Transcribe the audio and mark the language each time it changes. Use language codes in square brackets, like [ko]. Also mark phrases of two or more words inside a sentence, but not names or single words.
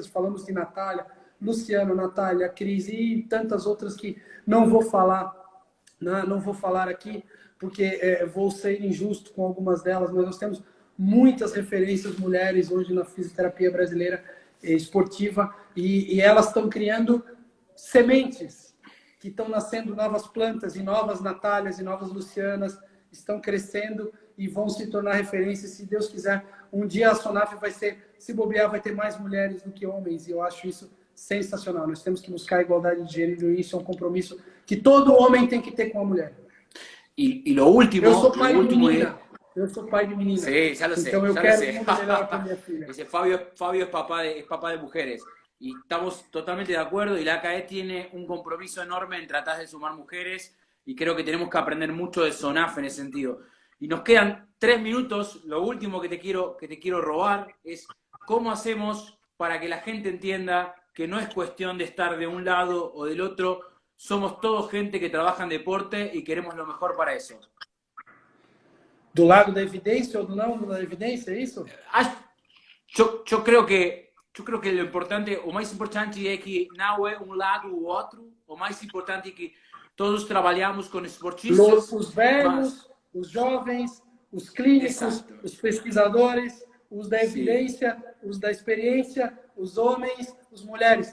[pt] Falamos de Natália, Luciano, Natália, Cris e tantas outras que não vou falar, não vou falar aqui, porque vou ser injusto com algumas delas, mas nós temos muitas referências mulheres hoje na fisioterapia brasileira esportiva e elas estão criando sementes que estão nascendo novas plantas e novas Natálias e novas Lucianas estão crescendo e vão se tornar referências, se Deus quiser. Um dia a SONAF vai ser, se bobear, vai ter mais mulheres do que homens e eu acho isso sensacional. Nós temos que buscar a igualdade de gênero e isso é um compromisso que todo homem tem que ter com a mulher. [es] E lo último... [pt] Eu sou pai de menina. Eu sou pai de menina. [es] Sí, ya lo sé. [pt] Então eu [es] ya [pt] quero [es] lo sé. [pt] muito melhor para minha filha. [es] Dice, Fabio es papá de mujeres. Y estamos totalmente de acuerdo. Y la ACAE tiene un compromiso enorme en tratar de sumar mujeres. Y creo que tenemos que aprender mucho de SONAF en ese sentido. Y nos quedan 3 minutos. Lo último que te quiero robar es cómo hacemos para que la gente entienda que no es cuestión de estar de un lado o del otro. Somos todos gente que trabaja en deporte y queremos lo mejor para eso. [pt] Do lado da evidência ou do não da evidência, é isso? [es] Eu creo que lo importante, [pt] o mais importante é que não é um lado ou outro. O mais importante é que todos trabalhamos com esportistas. Os velhos, os jovens, os clínicos, Exato. Os pesquisadores, os da evidência, sim, os da experiência, os homens, as mulheres.